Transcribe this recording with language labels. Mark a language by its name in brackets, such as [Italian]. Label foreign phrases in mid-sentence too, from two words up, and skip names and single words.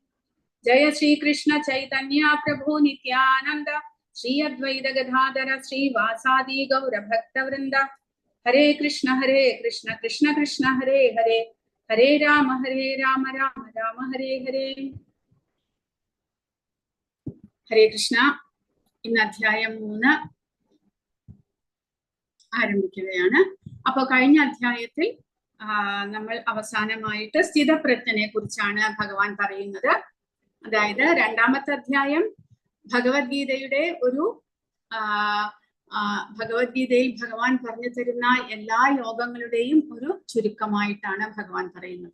[Sanskrit] Jaya Shri Krishna Chaitanya Prabhu Nityananda Shri Advaita Gadadhara Shri Vasadi Gaura Bhakta Vrinda. Hare Krishna Krishna Krishna Hare Hare Hare Rama Rama Rama Hare Hare. Hare Krishna. [Malayalam] ഇന്ന് അധ്യായം 3 ആരംഭിക്കുകയാണ്. അപ്പോൾ കഴിഞ്ഞ അധ്യായത്തിൽ നമ്മൾ അവസാനമായിട്ട് സ്ഥിതപ്രജ്ഞനെ കുറിച്ചാണ് ഭഗവാൻ പറയുന്നത്. അതായത് രണ്ടാമത്തെ അധ്യായം ഭഗവത്ഗീതയുടെ ഒരു ഭഗവത്ഗീതയിൽ ഭഗവാൻ പറഞ്ഞു തരുന്ന എല്ലാ യോഗങ്ങളുടെയും ഒരു ചുരുക്കമായിട്ടാണ് ഭഗവാൻ പറയുന്നത്.